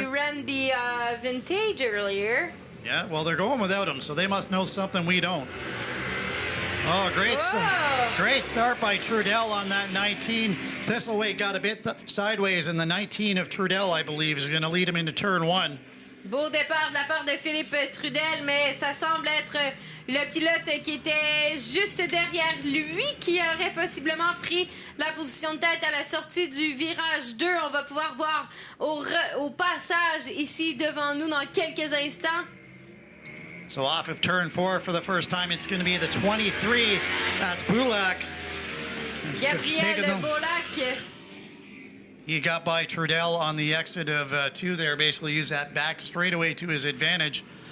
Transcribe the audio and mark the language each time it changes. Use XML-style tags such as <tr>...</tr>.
<en>He ran the vintage earlier. Yeah, well, they're going without him, so they must know something we don't. Oh, great start by Trudel on that 19. Thistleweight got a bit sideways, and the 19 of Trudel, I believe, is going to lead him into turn one.</en> <fr>Beau départ de la part de Philippe Trudel, mais ça semble être le pilote qui était juste derrière lui qui aurait possiblement pris la position de tête à la sortie du virage 2. On va pouvoir voir au passage ici devant nous dans quelques instants.</fr> <en>So off of turn 4 for the first time, it's going to be the 23. That's Bulak. Gabriel Beaulac. He got by Trudel on the exit of 2 there, basically used that back straightaway to his advantage.</en>